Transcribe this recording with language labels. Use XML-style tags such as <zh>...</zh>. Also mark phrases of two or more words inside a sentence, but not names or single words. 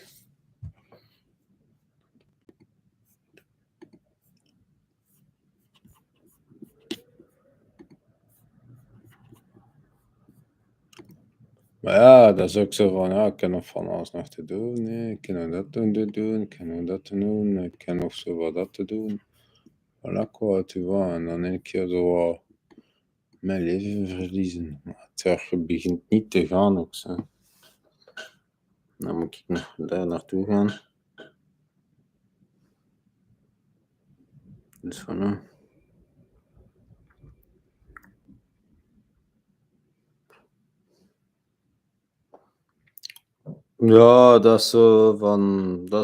<nl>Maar ja, dat is ook zo van, ja, ik heb nog van alles nog te doen. Hè. Ik heb nog dat te doen, ik heb nog dat te doen, ik heb nog zo wat dat te doen.</nl> <fr>Voilà, quoi, tu vois.</fr> <nl>En dan een keer zo wat mijn leven verliezen. Maar het begint niet te gaan ook zo. Dan moet ik nog daar naartoe gaan. Dus voilà. Ja, dat is zo van, dat</nl>